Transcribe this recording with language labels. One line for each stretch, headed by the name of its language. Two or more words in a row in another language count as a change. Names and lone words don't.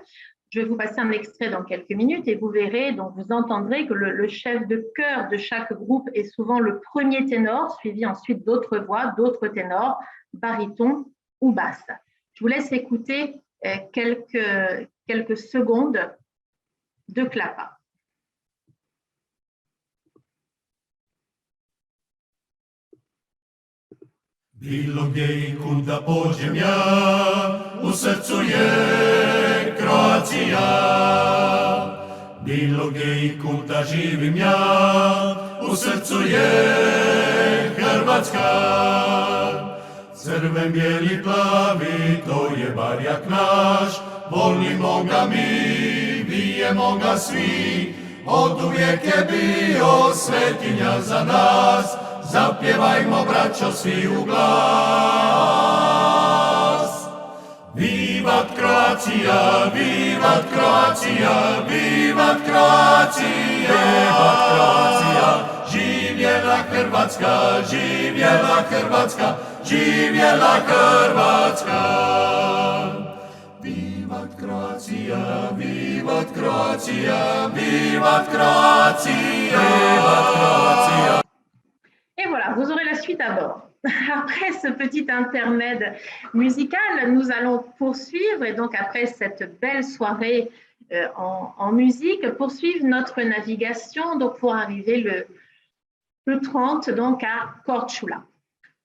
French: Je vais vous passer un extrait dans quelques minutes et vous verrez, donc vous entendrez que le chef de chœur de chaque groupe est souvent le premier ténor, suivi ensuite d'autres voix, d'autres ténors, baryton ou basse. Je vous laisse écouter quelques secondes de klapa.
Croatian: Bilo gdje I kuda pođem ja, u srcu je Kroacija. Bilo gdje I kuda živim ja, u srcu je Hrvatska. Crven, bijeli, plavi, to je barjak naš, volimo ga mi, bijemo ga svi, oduvijek je bio svetinja za nas. Zapjevajmo, braćo, svi u glas. Vivat Kroacija, vivat Kroacija, vivat Kroacija, vivat Kroacija. Živjela Hrvatska, živjela Hrvatska, živjela Hrvatska. Vivat Kroacija, vivat Kroacija, vivat Kroacija, vivat Kroacija.
French: Et voilà, vous aurez la suite à bord. Après ce petit intermède musical, nous allons poursuivre, et donc après cette belle soirée en musique, poursuivre notre navigation donc pour arriver le 30 donc à Korčula.